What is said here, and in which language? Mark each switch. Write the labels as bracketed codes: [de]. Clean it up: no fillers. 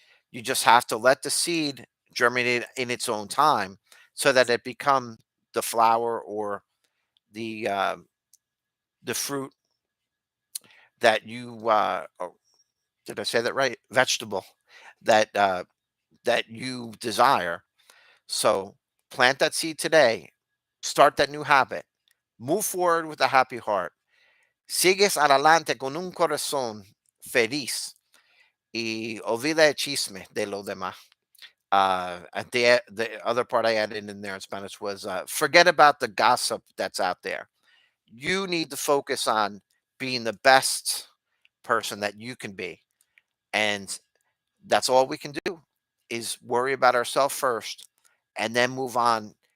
[en] You just have to let the seed germinate in its own time so that it become the flower or the uh, the fruit that you oh, did I say that right? Vegetable that that you desire. So plant that seed today. Start that new habit. Move forward with a happy heart. [es] Sigues adelante con un corazón feliz y olvida el chisme de lo demás. [en] At the other part I added in there in Spanish was forget about the gossip that's out there. You need to focus on being the best person that you can be, and that's all we can do is worry about ourselves first, and then move on.